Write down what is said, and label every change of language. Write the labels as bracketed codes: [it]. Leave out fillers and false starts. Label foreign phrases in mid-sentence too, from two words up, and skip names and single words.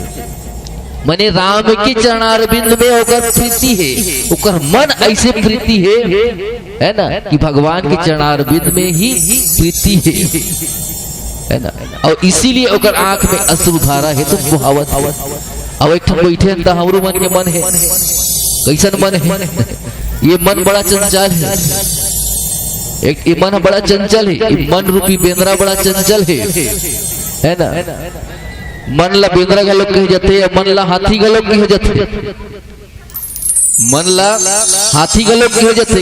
[hne] मने राम के चरणारविंद में होकर प्रीति है, ओकर मन ऐसे प्रीति है ना कि भगवान के चरणारविंद में ही प्रीति है ना, और इसीलिए ओकर आंख में अश्रुधारा है तो बहावत। अब एक बैठे अंत हमरो मन के मन है, कैसन मन है, ये मन बड़ा चंचल है, एक मन बड़ा चंचल है, मन रूपी बेंद्रा बड़ा चंचल है ना। मन ला बेंद्रा का लोग कहे जाते, मन ला हाथी का लोग कहे जाते, मन ला हाथी का लोग कहे जाते।